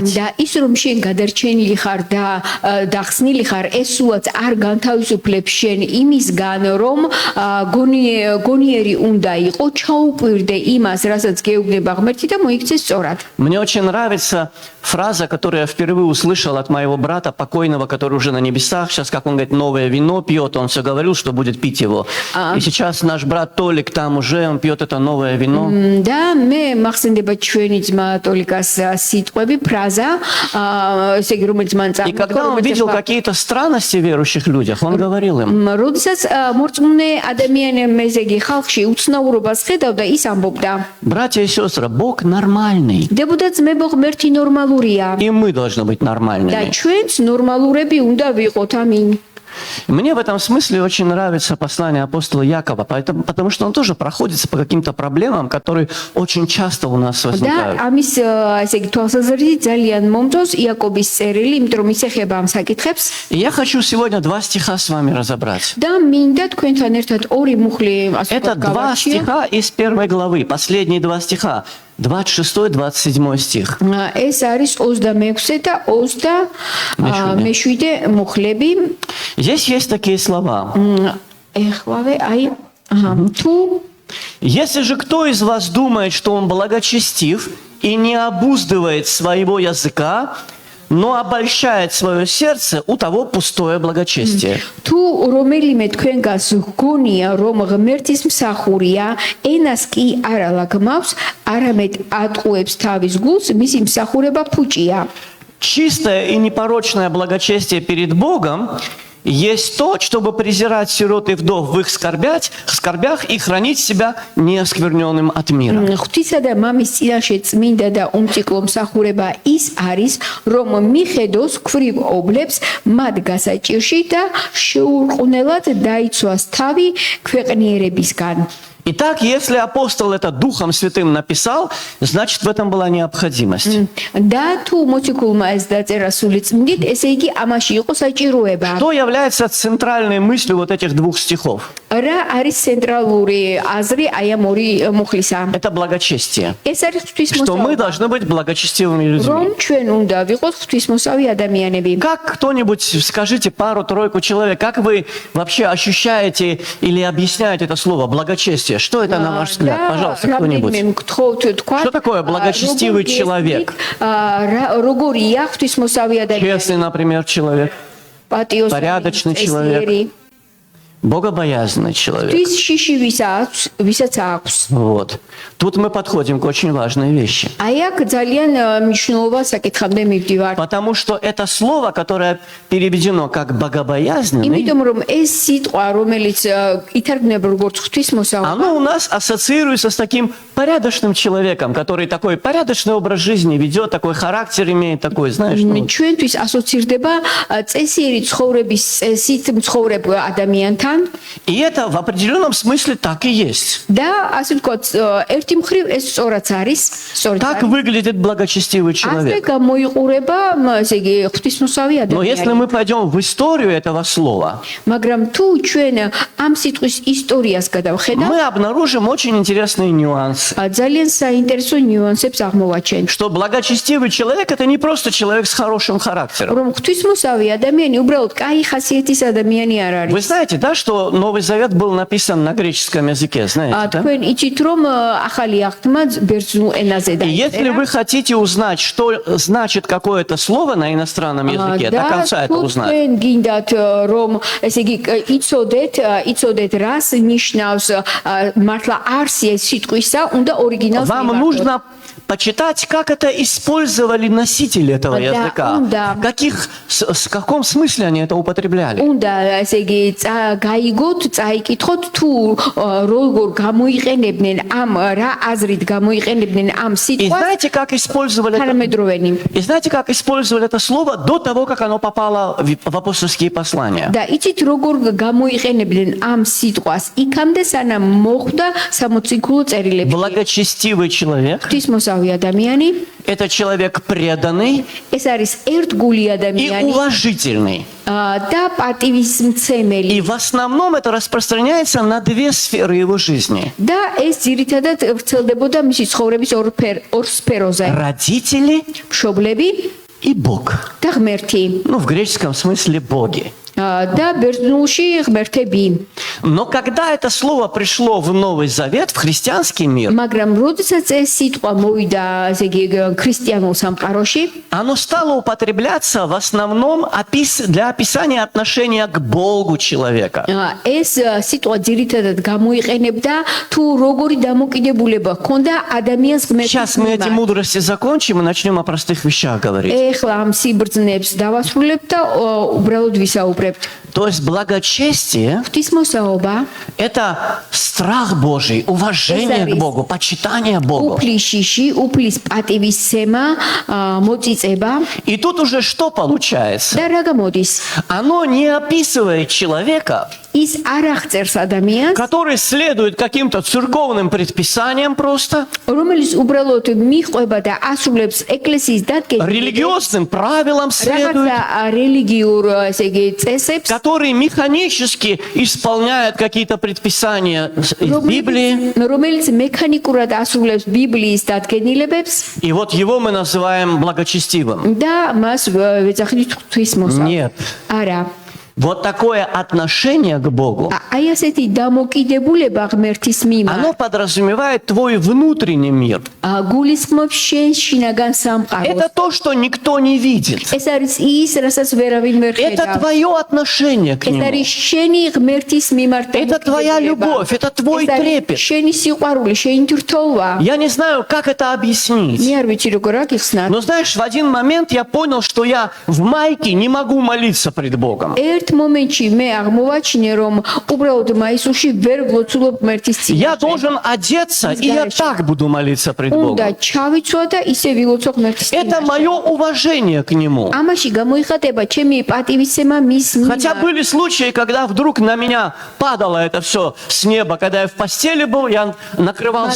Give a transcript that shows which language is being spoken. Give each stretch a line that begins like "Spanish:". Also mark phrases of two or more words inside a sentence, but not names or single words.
Georgian: და ის რომ შენ გადარჩენილი ხარ და დახსნილი ხარ, ეს უაც არ განთავისუფლებს შენ იმისგან, რომ გონიერი უნდა იყო, ჩაუკვირდე იმას, რასაც გეუბნება ღმერთი და მოიქცე სწორად.
Russian: Мне очень нравится фраза, которую я впервые услышал от моего брата покойного, который уже на небесах. Сейчас, как он говорит, новое вино пьет. Он все говорил, что будет пить его. И сейчас наш брат Толик там уже, он пьет это новое вино.
Georgian: და მე მახსენდება ჩვენი ძმა ტოლიკას სიტყვები, ფრაზა, ესე იგი რომელიც მან
Russian: И когда он видел какие-то странности в верующих людях, он говорил им,
Georgian: როდესაც მორწმუნე ადამიანებს, ესე იგი ხალხში უცნაურობას ხედავდა, ის ამბობდა:
Russian: братья и сестры, Бог нормальный.
Georgian: დებოდა ძმებო, ღმერთი ნორმალურია
Russian: И мы должны быть
Georgian: და
Russian: нормальными.
Georgian: ჩვენც ნორმალურები უნდა ვიყოთ. ამინ.
Russian: Мне в этом смысле очень нравится послание апостола Якова, потому что он тоже проходится по каким-то проблемам, которые очень часто у нас
Georgian: და
Russian: возникают.
Georgian: ამის ესე იგი თვალსაზრისით ძალიან მომწონს იაკობის წერილი, იმიტომ რომ ის ეხება ამ საკითხებს.
Russian: И я хочу сегодня два стиха с вами разобрать.
Georgian: და მინდა თქვენთან ერთად ორი მუხლი ასე
Russian: Это
Georgian: ვთქვათ
Russian: два
Georgian: გავარჩიო.
Russian: стиха из первой главы, последние два стиха, 26-27 стих.
Georgian: ეს არის 26 და 27 მუხლები.
Russian: Здесь есть такие слова.
Georgian: ეხლავე აი თუ
Russian: «Если же кто из вас думает, что он благочестив и не обуздывает своего языка, но обольщает свое сердце, у того пустое благочестие».
Georgian: თუ რომელიმე თქვენგანს გონია რომ ღმერთის მსახურია, ენას კი არ ალაგმავს, არამედ ატყუებს თავის გულს, მისი მსახურება ფუჭია.
Russian: Чистое и непорочное благочестие перед Богом есть то, чтобы презирать сирот и вдов в их скорбях и хранить себя неоскверненным от мира.
Georgian: ღვთისა და მამის წინაშე წმინდა და უმციკლო მსახურება ის არის, რომ მიხედოს ქვრივ ობლებს მათ გასაჭირში და შეურყვნელად დაიცვას თავი ქვეყნიერებისგან.
Russian: Итак, если апостол это Духом Святым написал, значит, в этом была необходимость.
Georgian: და თუ მოციქულმა ეს დაწერა სული წმინდით, ესე იგი ამაში იყო საჭიროება.
Russian: Что является центральной мыслью вот этих двух стихов?
Georgian: რა არის ცენტრალური აზრი აი ამ ორი მუხლისა?
Russian: Это благочестие.
Georgian: ეს არის
Russian: Что мы
Georgian: ღვთისმოსავი.
Russian: должны быть благочестивыми людьми.
Georgian: რომ ჩვენ უნდა ვიყოთ ღვთისმოსავი ადამიანები.
Russian: Как кто-нибудь, скажите пару-тройку человек, как вы вообще ощущаете или объясняете это слово благочестие? Что это на ваш взгляд? Пожалуйста, кто-нибудь. Что такое благочестивый человек?
Georgian: როგორია ღვთისმოსავი ადამიანი?
Russian: Честный, например, человек.
Georgian: პატიოსანი,
Russian: порядочный человек.
Georgian: წესიერი.
Russian: Богобоязненный человек.
Georgian: ღვთის შიში ვისაც აქვს.
Russian: Вот. Тут мы подходим к очень важной вещи.
Georgian: აი აქ ძალიან მნიშვნელოვან საკითხამდე მივდივარ.
Russian: Потому что это слово, которое переведено как богобоязненный,
Georgian: იმიტომ რომ ეს სიტყვა, რომელიც ითარგმნება როგორც ღვთისმოსავი,
Russian: оно у нас ассоциируется с таким порядочным человеком, который такой порядочный образ жизни ведет, такой характер имеет, такой, знаешь, ну,
Georgian: ჩვენთვის ასოცირდება წესიერი ცხოვრების წესით მცხოვრებ ადამიანთან.
Russian: и это в определенном смысле так и есть.
Georgian: და ასე ვთქვათ, ერთი მხრივ ეს სწორაც არის, სწორად
Russian: Так
Georgian: არის.
Russian: выглядит благочестивый
Georgian: ასე
Russian: человек.
Georgian: გამოიყურება, ესე იგი, ღვთისმოსავი
Russian: Но если
Georgian: ადამიანი.
Russian: мы пойдем в историю этого слова,
Georgian: მაგრამ თუ ჩვენ ამ სიტყვის ისტორიას გადავხედავთ,
Russian: мы обнаружим очень интересные нюансы.
Georgian: ძალიან საინტერესო ნიუანსებს აღმოვაჩენთ.
Russian: Что благочестивый человек – это не просто человек с хорошим характером.
Georgian: რომ ღვთისმოსავი ადამიანი უბრალოდ კაი ხასიათის ადამიანი არ არის.
Russian: Вы знаете, да, что Новый Завет был написан на греческом языке, знаете, да?
Georgian: თქვენ იცით რომ ახალი აღთმა ბერძნულ ენაზე
Russian: И если
Georgian: დაიწერა.
Russian: вы хотите узнать, что значит какое-то слово на иностранном языке, до конца это
Georgian: თუ
Russian: узнать,
Georgian: თქვენ გინდათ რომ ესე იგი იცოდეთ რას ნიშნავს მართლა არსი ეს სიტყვისა, უნდა ორიგინალს
Russian: вам
Georgian: მივარდოთ.
Russian: нужно почитать, как это использовали носители этого Да, языка, да. в каком смысле они это употребляли.
Georgian: უნდა ესე იგი გაიგოთ, წაიკითხოთ თუ როგორ გამოიყენებდნენ ამ რა აზრით გამოიყენებდნენ ამ
Russian: И
Georgian: სიტყვას
Russian: знаете, как использовали это?
Georgian: თანამედროვენი.
Russian: И знаете, как использовали это слово до того, как оно попало в апостольские послания?
Georgian: და იცით როგორ გამოიყენებდნენ ამ სიტყვას იქამდე სანამ მოხვდა სამოციქულო წერილებში.
Russian: Благочестивый человек
Georgian: ღვთისმოსავი ადამიანი –
Russian: это человек преданный
Georgian: ეს არის ერთგული
Russian: и
Georgian: ადამიანი
Russian: уважительный.
Georgian: და პატივისმცემელი.
Russian: И в основном это распространяется на две сферы его жизни.
Georgian: და ეს ძირითადად ვრცელდებოდა მისი ცხოვრების ორ სფეროზე.
Russian: Родители
Georgian: მშობლები
Russian: и Бог.
Georgian: და ღმერთი.
Russian: Ну, в греческом смысле боги.
Georgian: და ბერძნულში ღმერთები.
Russian: Но когда это слово пришло в Новый Завет, в христианский мир,
Georgian: მაგრამ როდესაც ეს სიტყვა მოვიდა, ესე იგი, ქრისტიანულ სამყაროში,
Russian: оно стало употребляться в основном для описания отношения к Богу человека.
Georgian: ეს სიტყვა ძირითადად გამოიყენებდა თუ როგორი დამოკიდებულება ჰქონდა ადამიანს
Russian: Сейчас мы эти
Georgian: ღმერთთან.
Russian: мудрости закончим и начнем о простых вещах говорить.
Georgian: ეხლა ამ სიბრძნებს დავასრულებ და უბრალოდ ვისაუბრებთ.
Russian: То есть благочестие
Georgian: ღვთისმოსაობა
Russian: – это страх Божий, уважение к Богу, почитание Богу.
Georgian: უფლის შიში, უფლის პატივისცემა, მოწიწება
Russian: И тут уже что получается?
Georgian: და რა გამოდის?
Russian: Оно не описывает человека,
Georgian: ის არ აღწერს ადამიანს,
Russian: который следует каким-то церковным предписаниям просто,
Georgian: რომელიც უბრალოდ მიყვება და ასრულებს ეკლესიის დადგენილებას,
Russian: религиозным правилам следует,
Georgian: რაღაცა რელიგიურ, ესე იგი, წესებს,
Russian: который механически исполняет какие-то предписания из Библии.
Georgian: რომელიც მექანიკურად ასრულებს ბიბლიის დადგენილებებს
Russian: И вот его мы называем благочестивым.
Georgian: და მას ვეძახით ღვთისმოსავ.
Russian: Нет.
Georgian: არა.
Russian: Вот такое отношение к Богу,
Georgian: აი ასეთი დამოკიდებულება ღმერთის მიმართ
Russian: оно подразумевает твой внутренний мир.
Georgian: გულისხმობს შენ შინაგან სამყაროს.
Russian: Это то, что никто не видит.
Georgian: ეს არის ის, რასაც ვერავინ ვერ
Russian: Это
Georgian: ხედავს.
Russian: твое отношение к
Georgian: ეს
Russian: нему.
Georgian: არის შენი ღმერთის მიმართ
Russian: Это твоя любовь, это твой
Georgian: ეს არის
Russian: трепет.
Georgian: შენი სიყვარული, შენი თრთოლვა.
Russian: Я не знаю, как это объяснить.
Georgian: მე არ ვიცი როგორ აგიხსნათ.
Russian: Но знаешь, в один момент я понял, что я в майке не могу молиться пред Богом.
Georgian: ერთ ერთ მომენტში მე აღმოვაჩინე რომ უბრალოდ მაისურში ვერ ვლოცულობ ღმერთის
Russian: Я
Georgian: წინაშე.
Russian: должен одеться, и я так буду молиться пред
Georgian: უნდა
Russian: Богом.
Georgian: ჩავიცვა და ისე ვილოცო ღმერთის
Russian: Это
Georgian: წინაშე.
Russian: мое уважение к Нему.
Georgian: ამაში გამოიხატება ჩემი პატივისცემა მის
Russian: Хотя
Georgian: მიმართ.
Russian: были случаи, когда вдруг на меня падало это все с неба, когда я в постели был, я накрывался